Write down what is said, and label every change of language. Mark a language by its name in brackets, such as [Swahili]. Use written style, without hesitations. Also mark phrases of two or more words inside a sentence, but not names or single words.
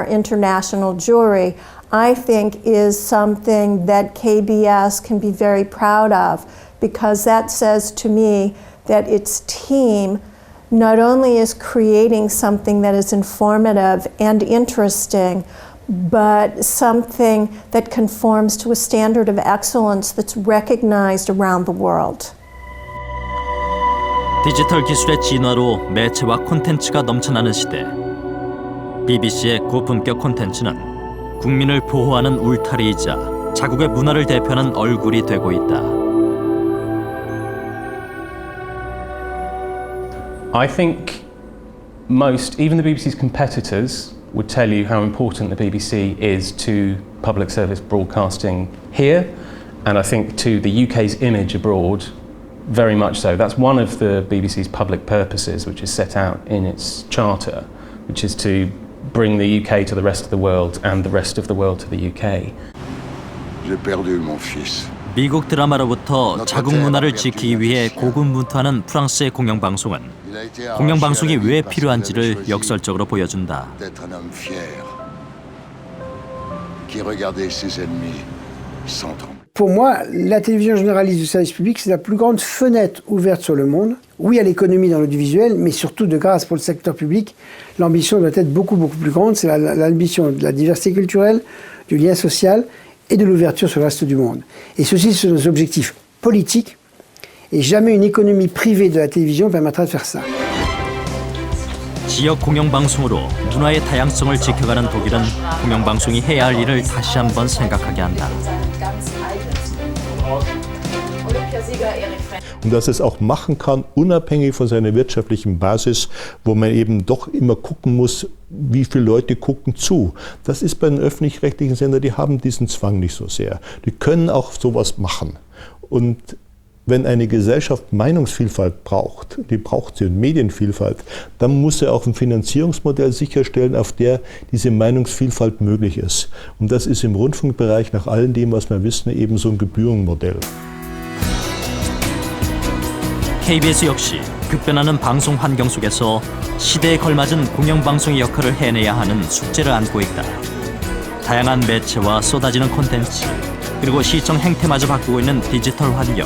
[English] international jury, I think is something that KBS can be very proud of, because that says to me that its team not only is creating something that is informative and interesting, but something that conforms to a standard of excellence that's recognized around the world. [Korean] 디지털 기술의 진화로 매체와 콘텐츠가 넘쳐나는 시대. BBC의 고품격 콘텐츠는 국민을 보호하는 울타리이자 자국의 문화를 대표하는 얼굴이 되고 있다. [English] I think most, even the BBC's competitors, would tell you how important the BBC is to public service broadcasting here, and I think to the UK's image abroad, very much so. That's one of the BBC's public purposes, which is set out in its charter, which is to bring the UK to the rest of the world and the rest of the world to the UK. [French] J'ai perdu mon fils. [Korean] 미국 드라마로부터 자국 문화를 지키기 위해 고군분투하는 프랑스의 공영방송은 공영방송이 왜 필요한지를 역설적으로 보여준다. [French] Pour moi, la télévision généraliste du service public, c'est la plus grande fenêtre ouverte sur le monde. Oui, à l'économie dans l'audiovisuel, mais surtout de grâce pour le secteur public, l'ambition doit être beaucoup plus grande. C'est l'ambition de la diversité culturelle, du lien social et de l'ouverture sur le reste du monde. Et ceci sont des objectifs politiques, et jamais une économie privée de la télévision permettra de faire ça. [Korean] 지역 공영방송으로 문화의 다양성을 지켜가는 독일은 공영방송이 해야 할 일을 다시 한번 생각하게 한다. [German] Und dass es auch machen kann, unabhängig von seiner wirtschaftlichen Basis, wo man eben doch immer gucken muss, wie viele Leute gucken zu. Das ist bei den öffentlich-rechtlichen Sendern, die haben diesen Zwang nicht so sehr. Die können auch sowas machen. Und wenn eine Gesellschaft Meinungsvielfalt braucht, die braucht sie und Medienvielfalt, dann muss sie auch ein Finanzierungsmodell sicherstellen, auf der diese Meinungsvielfalt möglich ist. Und das ist im Rundfunkbereich nach all dem, was wir wissen, eben so ein Gebührenmodell. [Korean] KBS 역시 급변하는 방송 환경 속에서 시대에 걸맞은 공영방송의 역할을 해내야 하는 숙제를 안고 있다. 다양한 매체와 쏟아지는 콘텐츠, 그리고 시청 행태마저 바꾸고 있는 디지털 환경.